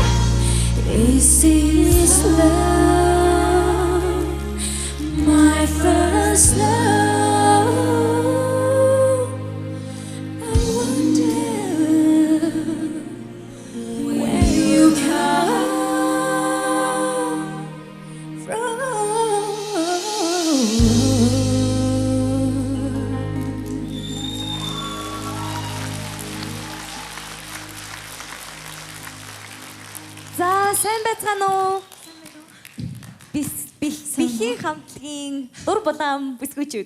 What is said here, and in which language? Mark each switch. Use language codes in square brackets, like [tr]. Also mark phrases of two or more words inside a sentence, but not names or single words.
[en] Is this love my first love? I wonder where you come from. [mn] За сайн байцгаана уу? Бихийн хамтлагийн дур булаан бүсгүйчүүд.